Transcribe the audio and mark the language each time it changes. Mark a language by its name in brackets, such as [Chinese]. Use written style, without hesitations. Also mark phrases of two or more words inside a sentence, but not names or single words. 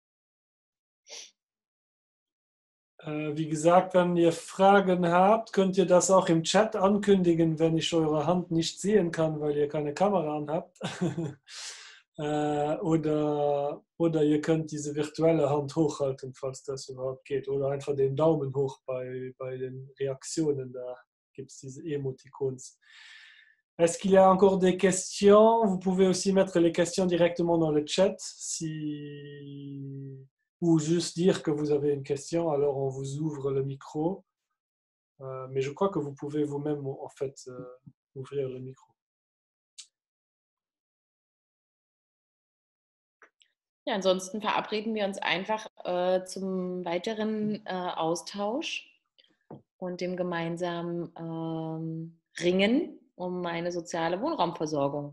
[German] Wie gesagt, wenn ihr Fragen habt, könnt ihr das auch im Chat ankündigen, wenn ich eure Hand nicht sehen kann, weil ihr keine Kamera an habt. Oder ihr könnt diese virtuelle Hand hochhalten, falls das überhaupt geht. Oder einfach den Daumen hoch bei den Reaktionen. Da gibt es diese Emoticons. [French] Est-ce qu'il y a encore des questions? Vous pouvez aussi mettre les questions directement dans le chat ou juste dire que vous avez une question, alors on vous ouvre le micro. Mais je crois que vous pouvez vous-même en fait ouvrir le micro. [German] Ja, ansonsten verabreden wir uns einfach zum weiteren Austausch und dem gemeinsamen Ringen um eine soziale Wohnraumversorgung.